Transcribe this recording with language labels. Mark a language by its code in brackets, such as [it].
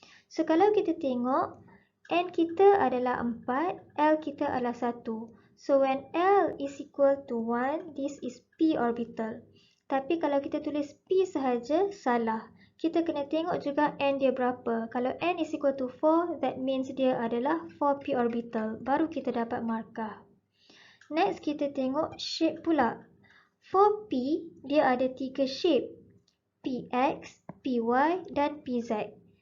[ms] So kalau kita tengok, N kita adalah 4, L kita adalah 1. [en] So when L is equal to 1, this is P orbital. [ms] Tapi kalau kita tulis P sahaja, salah. Kita kena tengok juga N dia berapa. Kalau [en] N is equal to 4, that means [ms] dia adalah [en] 4P orbital. [ms] Baru kita dapat markah. Next, kita tengok shape pula. 4P, dia ada 3 shape. PX, PY dan PZ.